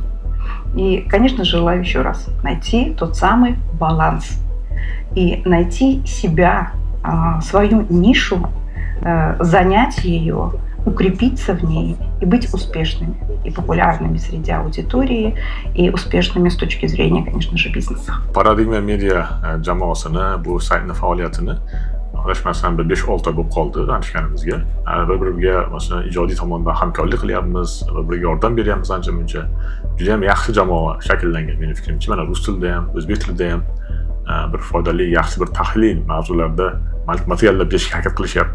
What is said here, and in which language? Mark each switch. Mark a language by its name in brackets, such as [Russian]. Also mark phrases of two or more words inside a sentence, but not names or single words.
[Russian] И, конечно, желаю еще раз найти тот самый баланс и найти себя, свою нишу, занять ее, укрепиться в ней и быть успешными и популярными среди аудитории и успешными с точки зрения, конечно же, бизнеса. [Uzbek] Paradigma Media jamoasini, bu saytni faoliyatini adashmasam 5-6 bo'lib qoldi tanishganimizga. Bir-biriga masalan ijodiy tomondan hamkorlik qilyapmiz, bir-biriga yordam beryapmiz ancha-muncha. Juda ham yaxshi jamoa shakllangan mening fikrimcha. Mana rus tilida ham, o'zbek tilida ham bir foydali, yaxshi bir tahlil mavzularda materiallar berishga harakat qilishyapti.